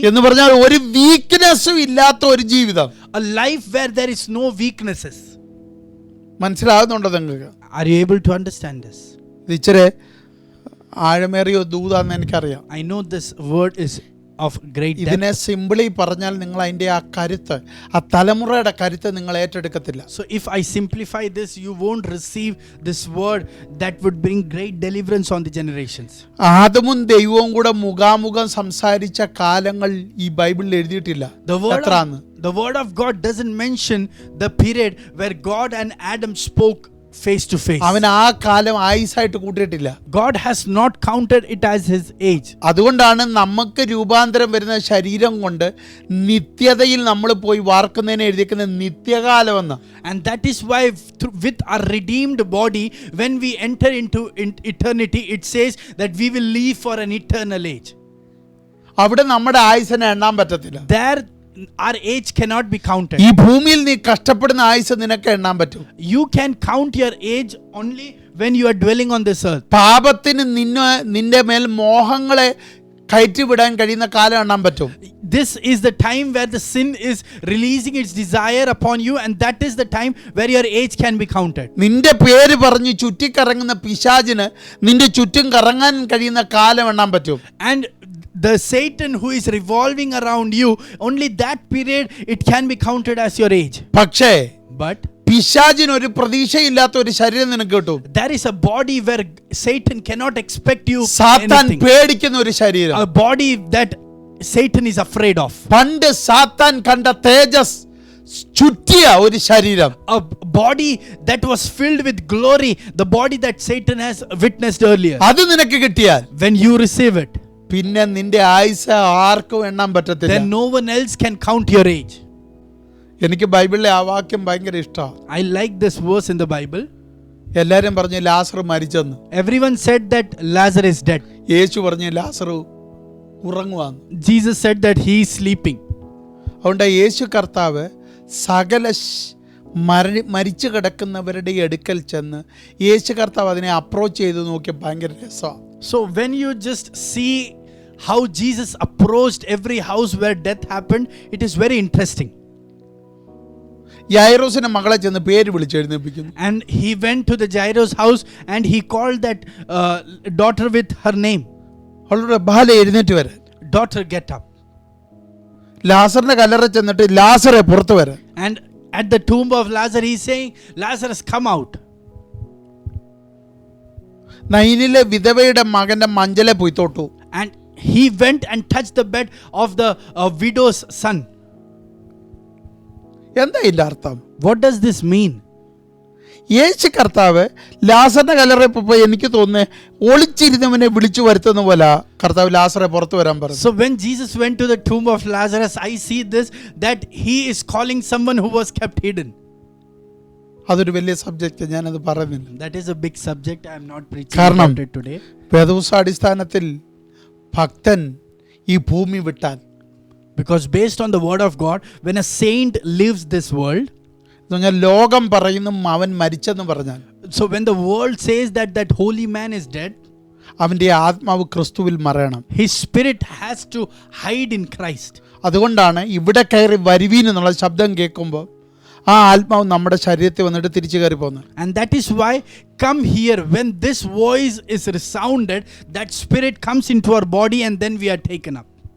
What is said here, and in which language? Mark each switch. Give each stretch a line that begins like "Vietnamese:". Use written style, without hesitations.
Malayalam: എന്ന് പറഞ്ഞാൽ ഒരു വീക്ക്നെസ്സും ഇല്ലാത്ത ഒരു ജീവിതം.
English: a life where there is no weaknesses.
Malayalam: മനസ്സിലാകുന്നുണ്ടോ നിങ്ങൾക്ക്?
English: Are you able to understand this?
Malayalam: ഇത് ഇച്ചിരി ആഴമേറിയ ദൂതാന്ന് എനിക്കറിയാം.
English: I know this word is of great depth.
Malayalam: ഇതിനെ സിമ്പിളി പറഞ്ഞാൽ നിങ്ങൾ അതിന്റെ ആ കരുത്ത്, ആ തലമുറയുടെ കരുത്ത് നിങ്ങൾ ഏറ്റെടുക്കത്തില്ല.
English: So if I simplify this, you won't receive this word that would bring great deliverance on the generations.
Malayalam: ആദമും ദൈവവും കൂടെ മുഖാമുഖം സംസാരിച്ച കാലങ്ങൾ ഈ ബൈബിളിൽ എഴുതിയിട്ടില്ല.
English: The word of God doesn't mention the period where God and Adam spoke face to face.
Malayalam: അവൻ ആ കാലം ആയുസായിട്ട് കൂട്ടിയിട്ടില്ല.
English: God has not counted it as his age.
Malayalam: അതുകൊണ്ടാണ് നമുക്ക് രൂപാന്തരം വരുന്ന ശരീരം കൊണ്ട് നിത്യതയിൽ നമ്മൾ പോയി വാർക്കുന്നതിനെ എഴുതിയിരിക്കുന്ന നിത്യകാലമെന്ന്.
English: And that is why with our redeemed body, when we enter into eternity, it says that we will live for an eternal age.
Malayalam: അവിടെ നമ്മുടെ ആയുസിനെ എണ്ണാൻ പറ്റത്തില്ല.
English: There our age cannot be counted.
Malayalam: ഈ ഭൂമിയിൽ നീ കഷ്ടപ്പെടുന്ന ആയുസ് നിനക്ക് എണ്ണാൻ പറ്റും.
English: You can count your age only when you are dwelling on this earth.
Malayalam: പാപത്തിന് നിന്റെ മേൽ മോഹങ്ങളെ കയറ്റിവിടാൻ കഴിയുന്ന കാലം എണ്ണാൻ പറ്റും.
English: This is the time where the sin is releasing its desire upon you, and that is the time where your age can be counted.
Malayalam: നിന്റെ പേര് പറഞ്ഞ് ചുറ്റിക്കറങ്ങുന്ന പിശാചിന് നിന്റെ ചുറ്റും കറങ്ങാൻ കഴിയുന്ന കാലം എണ്ണാൻ പറ്റും.
English: And the Satan who is revolving around you, only that period it can be counted as your age.
Malayalam: പക്ഷേ
English: But
Malayalam: പിശാചിന് ഒരു പ്രതീക്ഷയില്ലാത്ത ഒരു ശരീരം നിനക്ക് കിട്ടും.
English: there is a body where Satan cannot expect you
Malayalam: സാത്താൻ
English: anything.
Malayalam: പേടിക്കുന്ന ഒരു ശരീരം.
English: A body that Satan is afraid of.
Malayalam: പണ്ട് സാത്താൻ കണ്ട തേജസ് ചുറ്റിയ ഒരു ശരീരം,
English: a body that was filled with glory, the body that Satan has witnessed earlier.
Malayalam: അത് നിനക്ക് കിട്ടിയാൽ
English: When you receive it,
Malayalam: പിന്നെ നിന്റെ ആയുസ് ആർക്കും എണ്ണാൻ പറ്റത്തില്ല.
English: then no one else can count your age.
Malayalam: എനിക്ക് ബൈബിളിലെ ആ വാക്യം ഭയങ്കര ഇഷ്ടമാണ്.
English: I like this verse in the Bible.
Malayalam: എല്ലാരും പറഞ്ഞു ലാസർ മരിച്ചെന്ന്.
English: Everyone said that Lazarus is dead.
Malayalam: യേശു പറഞ്ഞു ലാസർ ഉറങ്ങുവാന്ന്.
English: Jesus said that he is sleeping.
Malayalam: അതുകൊണ്ട് യേശു കർത്താവ് സകല മരിച്ചു കിടക്കുന്നവരുടെ അടുക്കൽ ചെന്ന് യേശു കർത്താവ് അതിനെ അപ്രോച്ച് ചെയ്ത് നോക്കിയ ഭയങ്കര രസമാണ്.
English: So when you just see how Jesus approached every house where death happened, it is very interesting.
Malayalam: യായിറോസിന്റെ മകളെ ചെന്ന് പേര് വിളിച്ച് എഴുന്നേൽപ്പിക്കുന്നു.
English: And he went to the Jairus house and he called that daughter with her name.
Malayalam: അവളുടെ ബാല എഴുന്നേറ്റ് വരാൻ.
English: Daughter, get up.
Malayalam: ലാസറിന്റെ കല്ലറ ചെന്നിട്ട് ലാസറെ പുറത്തു വരാൻ.
English: And at the tomb of Lazarus, he is saying, Lazarus, come out.
Malayalam: നൈനിലെ വിധവയുടെ മകന്റെ മഞ്ചലെ പോയി തൊട്ടു.
English: And he went and touched the bed of the widow's son.
Malayalam: എന്താ ഇതിന്റെ അർത്ഥം?
English: What does this mean?
Malayalam: യേശു കർത്താവ് ലാസറിന്റെ കല്ലറ പോയി എനിക്ക് തോന്നുന്നു ഒളിച്ചിരുന്നവനെ വിളിച്ചു വരുത്തുന്ന പോലെ കർത്താവ് ലാസറെ പുറത്തു വരാൻ പറഞ്ഞു.
English: So when Jesus went to the tomb of Lazarus, I see this, that he is calling someone who was kept hidden.
Malayalam: അതൊരു വലിയ സബ്ജക്റ്റ്, ഞാനത് പറയുന്നില്ല.
English: That is a big subject. I am not preaching
Malayalam: കാരണം
English: about it today.
Malayalam: വേദപുസ്തകാടിസ്ഥാനത്തിൽ ഭക്തൻ ഈ ഭൂമി വിട്ടാൽ,
English: Because based on the word of God, when a saint leaves this world,
Malayalam: ലോകം പറയുന്നു അവൻ മരിച്ചെന്ന് പറഞ്ഞാൽ,
English: so when the world says that that holy man is dead,
Malayalam: അവന്റെ ആത്മാവ് ക്രിസ്തുവിൽ മറയണം.
English: his spirit has to hide in Christ.
Malayalam: അതുകൊണ്ടാണ് ഇവിടെ കയറി വരുവീൻ എന്നുള്ള ശബ്ദം കേൾക്കുമ്പോൾ ആ ആത്മാവ് നമ്മുടെ ശരീരത്തിൽ വന്നിട്ട് തിരിച്ചു കയറി പോകുന്നത്.
English: And that is why, come here, when this voice is resounded, that spirit comes into our body and then we are taken up.